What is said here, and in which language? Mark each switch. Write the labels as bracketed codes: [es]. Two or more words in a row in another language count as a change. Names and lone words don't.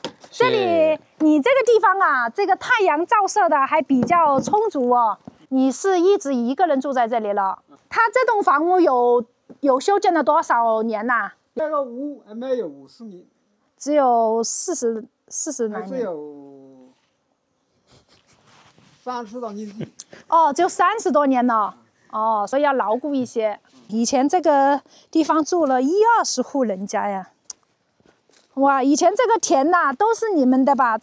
[zh] 這裡你這個地方啊，這個太陽照射的還比較充足哦。你是一直一個人住在這裡了？它這棟房屋有修建了多少年吶？這個屋還沒有50年，只有40 來年。只有30多年。哦，只有30多年了。哦，所以要牢固一些。以前這個地方住了20戶人家呀。哇，以前這個田吶，都是你們的吧？